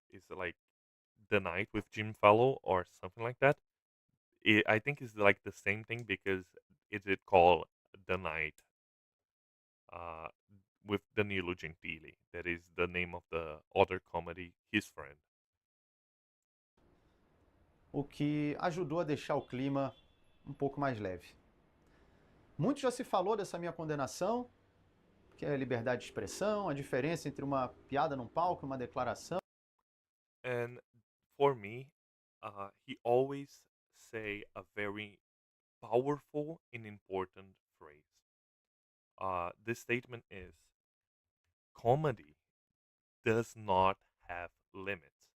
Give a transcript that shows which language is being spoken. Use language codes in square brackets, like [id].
[en] It's like The Night with Jim Fallow or something like that. I think it's like the same thing because it called The Night uh, with Danilo Gentili. That is the name of the other comedy, his friend. [pt] O que ajudou a deixar o clima um pouco mais leve. Muito já se falou dessa minha condenação, que é a liberdade de expressão, a diferença entre uma piada num palco e uma declaração. [en] And for me, he always say a very powerful and important phrase. This statement is comedy does not have limits.